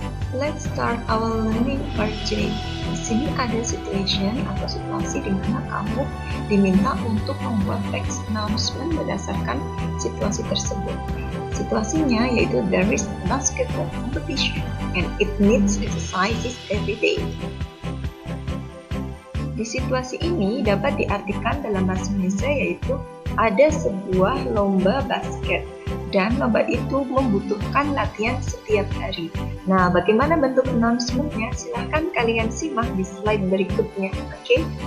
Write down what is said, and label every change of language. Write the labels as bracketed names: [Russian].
[English] Let's start our learning part today. [Indonesian] Di sini ada situation atau situasi di mana kamu diminta untuk membuat teks announcement berdasarkan situasi tersebut. Situasinya yaitu [English] there is a basketball competition and it needs exercises every day. [Indonesian] Di situasi ini dapat diartikan dalam bahasa Indonesia yaitu ada sebuah lomba basket dan lomba itu membutuhkan latihan setiap hari. Nah, bagaimana bentuk announcement-nya? Silahkan kalian simak di slide berikutnya, oke?